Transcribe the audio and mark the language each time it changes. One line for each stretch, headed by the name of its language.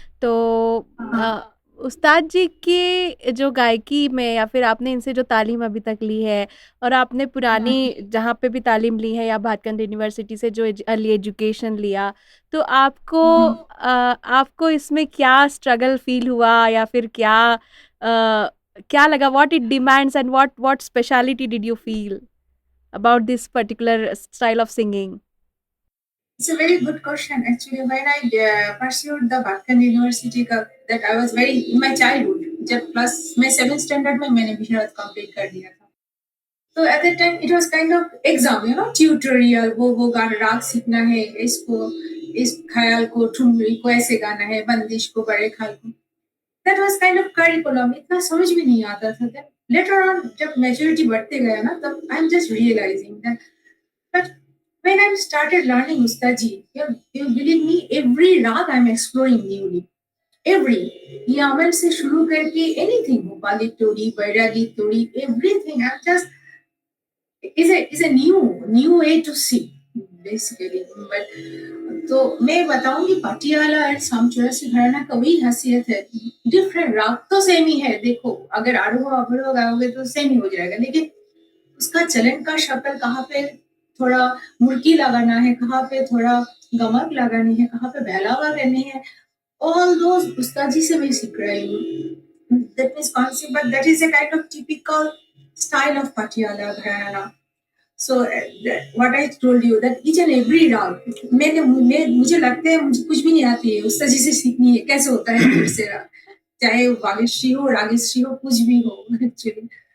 Hindi: तो उस्ताद जी की जो गायकी में, या फिर आपने इनसे जो तालीम अभी तक ली है, और आपने पुरानी जहाँ पे भी तालीम ली है या भातखंड यूनिवर्सिटी से जो अर्ली एजुकेशन लिया, तो आपको इसमें क्या स्ट्रगल फील हुआ, या फिर क्या लगा,
English: What it demands and what speciality did you feel about this particular style of singing? It's a very good question. Actually, when I pursued the Bhattacharya University, that I was very in my childhood.
Hindi: जब plus मैं 7th standard में मैंने विशारद complete कर दिया था.
English: So at that time it was kind of exam, tutorial.
Hindi: वो राग सीखना है, इस ख्याल को, ठुमरी को ऐसे गाना है, बंदिश को, बड़े ख्याल को.
English: That was kind of curriculum.
Hindi: इतना समझ में नहीं आता था.
English: Then later on, जब maturity
Hindi: बढ़ते गया ना, तब
English: I'm just realizing that. But when I started learning Ustadji, you believe me, every rag I'm exploring newly. Every yaman
Hindi: se shuru karke
English: anything, Bhopali Tori, Bairagi Tori, everything. I'm just is a new way to see basically.
Hindi: But तो मैं बताऊंगी पटियाला और शाम चौरासी घराना का वही हसीयत है. डिफरेंट राग तो सेम ही है. देखो, अगर आरोह अवरोह गाओगे तो सेम ही हो जाएगा, लेकिन उसका चलन का शक्ल कहाँ पे थोड़ा मुर्की लगाना है, कहाँ पे थोड़ा गमक लगानी है, कहाँ पे बहलावा करनी है,
English: all those
Hindi: उस्ताद जी से मैं सीख रही हूँ.
English: That means concept, but that is a kind of typical style of Patiala Gharana. So what I told you that each and every
Hindi: राग मुझे लगता है मुझे कुछ भी नहीं आती है, उस्ताद जी से सीखनी है कैसे होता है फिर से राग, चाहे वो वागेश्री हो, रागेश्री हो, कुछ भी हो एक्चुअली.